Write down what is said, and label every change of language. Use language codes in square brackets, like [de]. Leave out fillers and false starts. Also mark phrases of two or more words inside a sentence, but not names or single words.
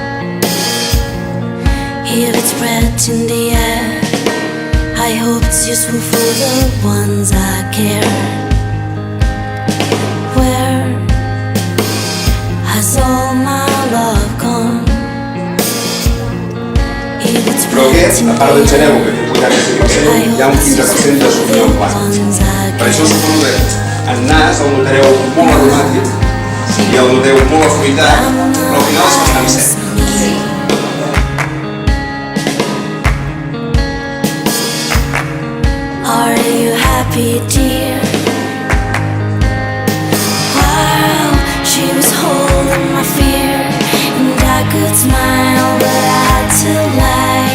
[en] If it's spread in the air, I hope it's useful for the ones I care. Where has all my love gone? If it's [ca] Però [en] spread [ca] aquest, [en] in [ca] a part [en] the [ca] del Geneu, [en] air, [ca] que té 85%, [en] I [ca] hi ha un [en] hope it's [ca] 15% de [en] useful for [ca] sortida [en] the [ca] en plat. [en] ones I [ca] Per això [en] care. [ca] suposo que en nas el notareu molt aromàtic i el noteu molt afruitat, però al final és bastant sec. [en] Are you happy, dear? While she was holding my fear, and I could smile, but I had to lie.